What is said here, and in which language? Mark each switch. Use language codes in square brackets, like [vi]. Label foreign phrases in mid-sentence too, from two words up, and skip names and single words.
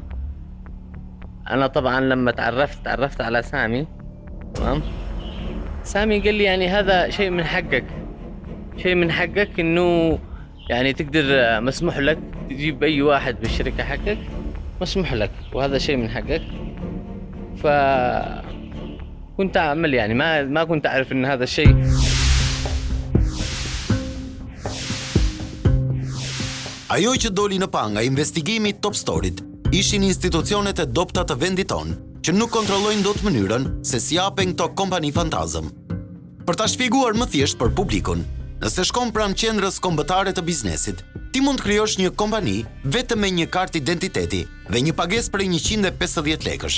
[ar] انا طبعا لما تعرفت على سامي، تمام، سامي قال لي يعني هذا شيء من حقك انه يعني تقدر مسموح لك تجيب اي واحد بالشركة حقك، مسموح لك، وهذا شيء من حقك. كنت أعمل يعني ما كنت أعرف إن هذا الشيء. [sq] Ajo që doli në panga investigimi Top Storyt ishin institucionet e dobta të vendit tonë që nuk kontrollojnë dot mënyrën se si japen këto kompani fantazëm. Për ta shpjeguar më thjesht për publikun, nëse shkon pranë qendrës kombëtare të biznesit, ti mund të krijosh një kompani vetëm me një kartë identiteti dhe një pagesë prej 150 lekësh.